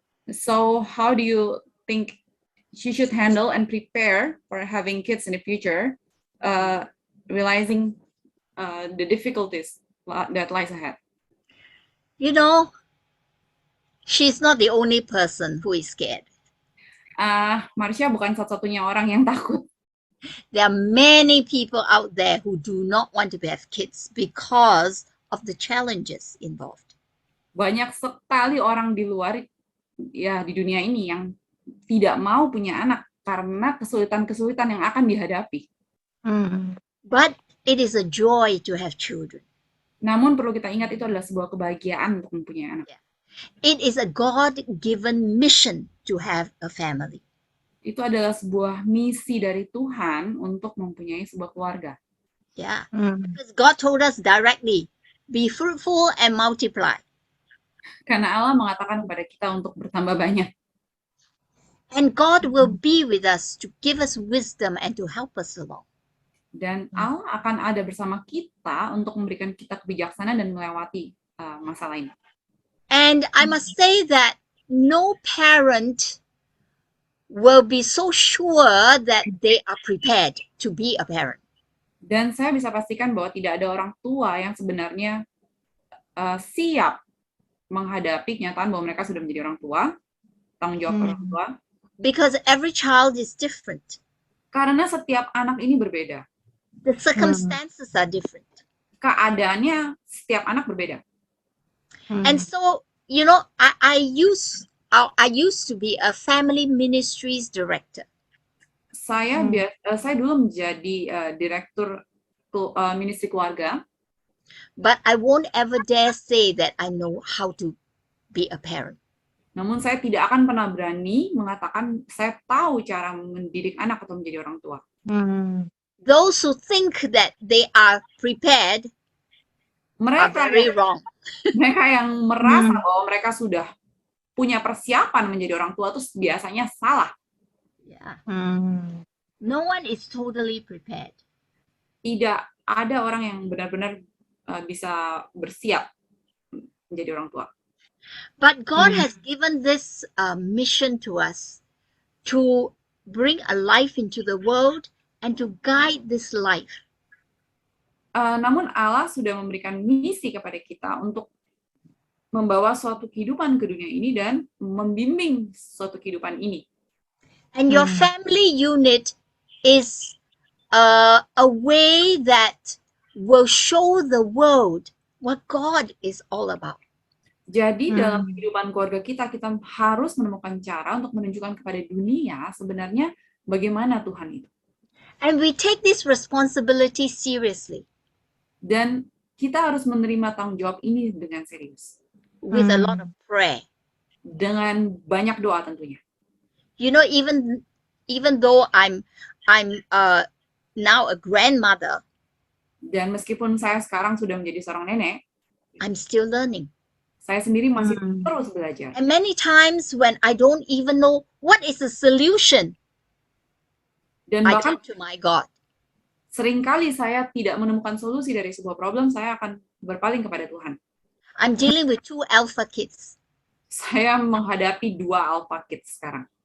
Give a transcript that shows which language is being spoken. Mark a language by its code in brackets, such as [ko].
[en] So how do you think she should handle and prepare for having kids in the future, realizing the difficulties that lies ahead? You know, she's not the only person who is scared. [id] Marcia bukan satu-satunya orang yang takut. [en] There are many people out there who do not want to have kids because of the challenges involved. [id] Banyak sekali orang di luar, ya di dunia ini yang tidak mau punya anak karena kesulitan-kesulitan yang akan dihadapi. [en] But it is a joy to have children. [id] Namun perlu kita ingat itu adalah sebuah kebahagiaan untuk mempunyai anak. [en] It is a God-given mission to have a family. [id] Itu adalah sebuah misi dari Tuhan untuk mempunyai sebuah keluarga. [en] Yeah. Because God told us directly, be fruitful and multiply. [id] Karena Allah mengatakan kepada kita untuk bertambah banyak. [en] And God will be with us to give us wisdom and to help us along. [id] Dan Allah akan ada bersama kita untuk memberikan kita kebijaksanaan dan melewati masalah ini. [en] And I must say that no parent will be so sure that they are prepared to be a parent. [id] Dan saya bisa pastikan bahwa tidak ada orang tua yang sebenarnya siap menghadapi kenyataan bahwa mereka sudah menjadi orang tua, tanggung jawab orang tua. [en] Because every child is different. [id] Karena setiap anak ini berbeda. [en] The circumstances are different. [id] Keadaannya setiap anak berbeda. [en] And so, you know, I used to be a family ministries director. [id] Saya dulu menjadi direktur ministry keluarga. [en] But I won't ever dare say that I know how to be a parent. [id] Namun saya tidak akan pernah berani mengatakan saya tahu cara mendidik anak atau menjadi orang tua. [en] Those who think that they are prepared are very wrong. [id] Mereka yang merasa bahwa mereka sudah punya persiapan menjadi orang tua itu biasanya salah. [en] Yeah. No one is totally prepared. [id] Tidak ada orang yang benar-benar bisa bersiap menjadi orang tua. [en] But God has given this mission to us to bring a life into the world and to guide this life. [id] Namun Allah sudah memberikan misi kepada kita untuk membawa suatu kehidupan ke dunia ini dan membimbing suatu kehidupan ini. [en] And your family unit is a way that will show the world what God is all about. [id] Jadi dalam kehidupan keluarga kita harus menemukan cara untuk menunjukkan kepada dunia sebenarnya bagaimana Tuhan itu. [en] And we take this responsibility seriously. [id] Dan kita harus menerima tanggung jawab ini dengan serius. [en] With a lot of prayer. [id] Dengan banyak doa tentunya. [en] You know, even though I'm now a grandmother. [id] Dan meskipun saya sekarang sudah menjadi seorang nenek, [en] I'm still learning. [id] Saya sendiri masih terus belajar. [en] And many times when I don't even know what is the solution, [id] dan [en] I [id] bahkan [en] turn to my God. [id] Seringkali saya tidak menemukan solusi dari sebuah problem, saya akan berpaling kepada Tuhan. [en] I'm dealing with 2 alpha kids. [id] Saya menghadapi 2 alpha kids sekarang.